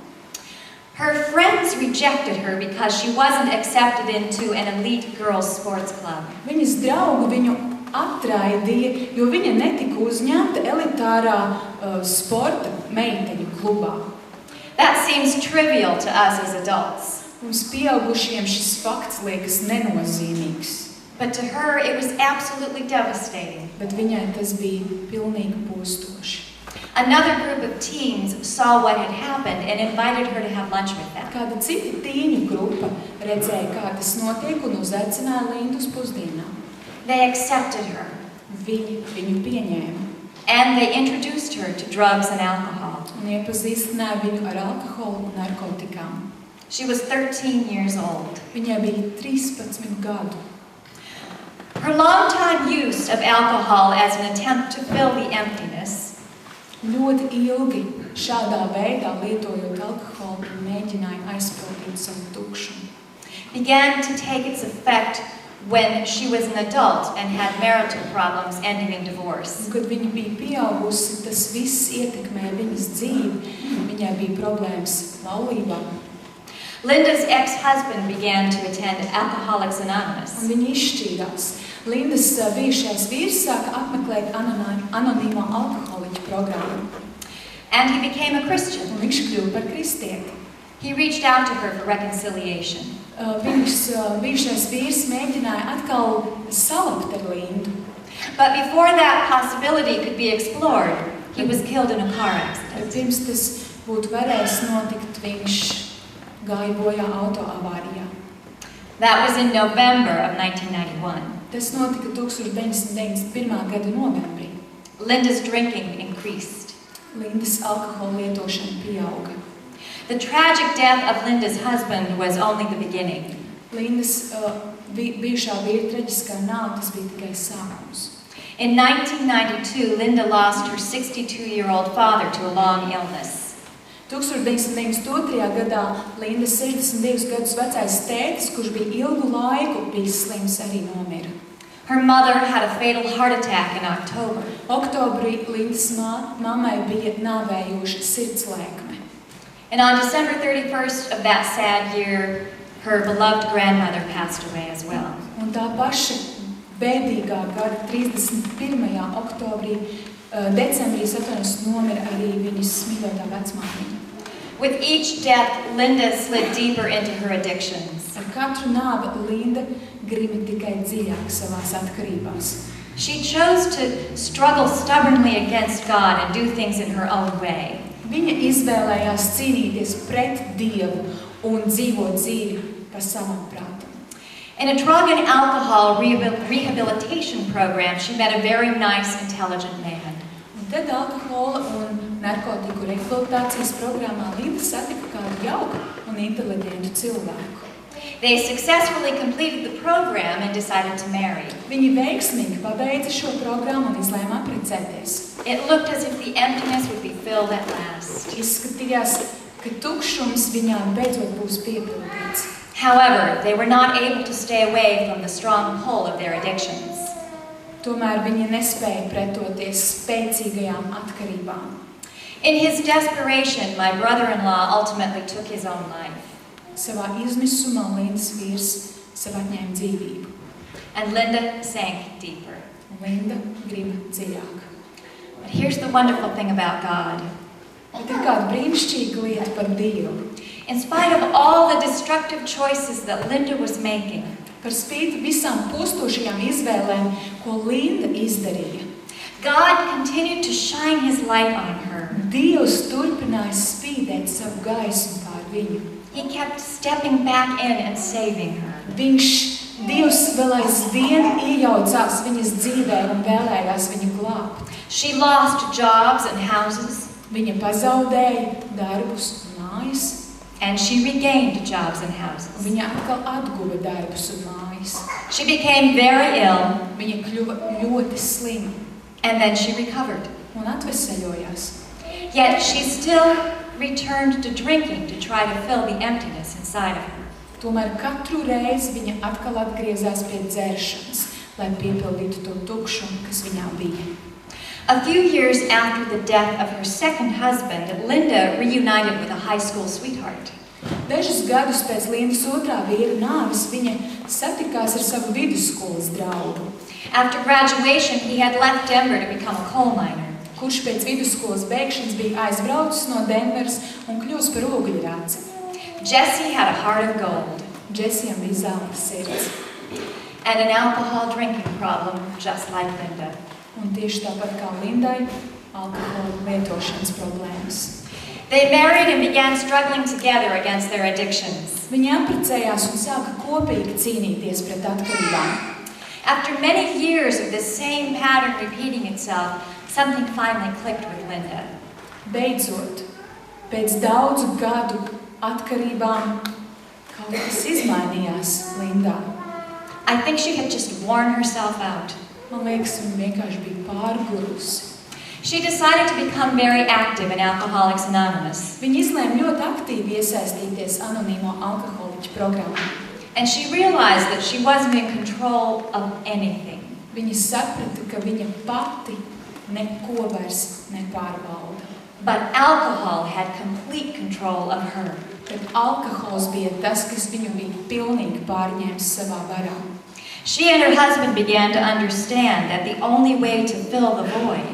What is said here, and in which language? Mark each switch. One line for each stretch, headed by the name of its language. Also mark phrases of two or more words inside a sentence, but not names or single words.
English: her friends rejected her because she wasn't accepted into an elite girls' sports club.
Latvian: viņas draugi viņu atraidīja, jo viņa netika uzņemta elitārā sporta meiteņu klubā.
English: That seems trivial to us as adults,
Latvian: Mums pieaugušiem šis fakts liekas nenozīmīgs,
English: but to her it was absolutely devastating.
Latvian: bet viņai tas bija pilnīgi postoši.
English: Another group of teens saw what had happened and invited her to have lunch with them.
Latvian: Kāda cita tīņu grupa redzēja, kā tas notiek, un uzaicināja Lindu uz pusdienām.
English: They accepted her,
Latvian: Viņi viņu pieņēma
English: and they introduced her to drugs and alcohol.
Latvian: un iepazīstināja viņu ar alkoholu un narkotikām.
English: She was 13 years old.
Latvian: Viņai bija 13 gadu.
English: Her long-time use of alcohol as an attempt to fill the emptiness
Latvian: ļoti ilgi šādā veidā lietojot alkoholu un mēģināja aizpildīt savu tukšumu.
English: Began to take its effect when she was an adult and had marital problems ending in divorce.
Latvian: Un, kad viņa bija pieaugusi, tas viss ietekmēja viņas dzīvi. Viņai bija problēmas laulībā.
English: Linda's ex-husband began to attend Alcoholics Anonymous.
Latvian: Un viņi izšķīrās. Lindas bijušais vīrs sāka apmeklēt anonīmo alkoholiķu programmu.
English: And he became a Christian.
Latvian: Un viņš kļuva par kristieti.
English: He reached out to her for reconciliation.
Latvian: Viņas bijušais vīrs mēģināja atkal salabt ar Lindu.
English: But before that possibility could be explored, he was killed in a car
Latvian: Bet
English: accident.
Latvian: pirms tas būtu varējis notikt, viņš gāja bojā autoavārijā.
English: That was in November of 1991.
Latvian: Tas notika 1991. gada novembrī.
English: Linda's drinking increased.
Latvian: Lindas alkohola lietošana pieauga.
English: The tragic death of Linda's husband was only the beginning.
Latvian: Lindas bijušā vīra traģiskā nāve, tas bija tikai sākums.
English: In 1992, Linda lost her 62-year-old father to a long illness.
Latvian: 1992. gadā Linda 62 gadus vecais tētis, kurš bija ilgu laiku bijis slims, arī nomira.
English: Her mother had a fatal heart attack in October.
Latvian: Oktobrī Lindas mammai bija nāvējoša sirdslēkme.
English: And on December 31st of that sad year, her beloved grandmother passed away as well.
Latvian: Un tā paša bēdīgā gada 31. oktobrī, decembrī nomira arī viņas mīļotā vecmāmiņa.
English: With each death, Linda slid deeper into her addictions.
Latvian: Ar katru nāvi Linda grima tikai dziļāk savās atkarībās.
English: She chose to struggle stubbornly against God and do things in her own way.
Latvian: Viņa izvēlējās cīnīties pret Dievu un dzīvot dzīvi pa savam prātam.
English: In a drug and alcohol rehabilitation program, she met a very nice, intelligent man.
Latvian: Un tad alkohola un narkotiku rehabilitācijas programmā Linda satika kādu jauku un inteliģentu cilvēku.
English: They successfully completed the program and decided to marry.
Latvian: Viņi veiksmīgi pabeidza šo programmu un izlēma apprecēties.
English: It looked as if the emptiness would be filled at last.
Latvian: Izskatījās, ka tukšums viņām beidzot būs piepildīts.
English: However, they were not able to stay away from the strong pull of their addictions.
Latvian: Tomēr viņi nespēja pretoties spēcīgajām atkarībām.
English: In his desperation, my brother-in-law ultimately took his own life.
Latvian: Savā izmisumā Lindas vīrs sev atņēma dzīvību.
English: And Linda sank deeper.
Latvian: Un Linda grib dziļāk.
English: But here's the wonderful thing about God.
Latvian: Bet ir kāda brīnišķīga lieta par Dievu.
English: In spite of all the destructive choices that Linda was making,
Latvian: Par spīti visām postošajām izvēlēm, ko Linda izdarīja,
English: God continued to shine his light on her.
Latvian: Dievs turpināja spīdēt savu gaismu pār viņu.
English: He kept stepping back in and saving her.
Latvian: Dievs vēl aizvien iejaucās viņas dzīvē un vēlējās viņu glābt.
English: She lost jobs and houses,
Latvian: Viņa pazaudēja darbus un mājas,
English: and she regained jobs and
Latvian: un
English: houses.
Latvian: viņa atkal atguva darbus un mājas.
English: She became very ill,
Latvian: Viņa kļuva ļoti slima
English: and then she recovered.
Latvian: un atveseļojās.
English: Yet she still returned to drinking to try to fill the emptiness inside of her.
Latvian: Tomēr katru reizi viņa atkal atgriezās pie dzeršanas, lai piepildītu to tukšumu, kas viņā bija.
English: A few years after the death of her second husband, Linda reunited with a high school sweetheart.
Latvian: Dažus gadus pēc Lindas otrā vīra nāves viņa satikās ar savu vidusskolas draugu,
English: After graduation, he had left Denver to become a coal miner.
Latvian: kurš pēc vidusskolas beigšanas bija aizbraucis no Denveras un kļūs par ogļrāci.
English: Jesse had a heart of gold
Latvian: Džesijam bija zelta sirds,
English: and an alcohol drinking problem, just like Linda.
Latvian: un tieši tāpat kā Lindai, alkohola lietošanas problēmas.
English: They married and began struggling together against their addictions.
Latvian: Viņi apprecējās un sāka kopīgi cīnīties pret atkarībām.
English: After many years of this same pattern repeating itself, something finally clicked with Linda.
Latvian: Beidzot, pēc daudzu gadu atkarībām kaut kas izmainījās Lindā.
English: I think she had just worn herself out.
Latvian: Man liekas, viņa vienkārši bija pārgurusi.
English: She decided to become very active in Alcoholics Anonymous.
Latvian: Viņa izlēma ļoti aktīvi iesaistīties anonīmo alkoholiķu programmā.
English: And she realized that she wasn't in control of anything.
Latvian: Viņa saprata, ka viņa pati neko vairs nepārvalda.
English: But alcohol had complete control of her.
Latvian: Bet alkohols bija tas, kas viņu bija pilnīgi pārņēmis savā varā.
English: She and her husband began to understand that the only way to fill the void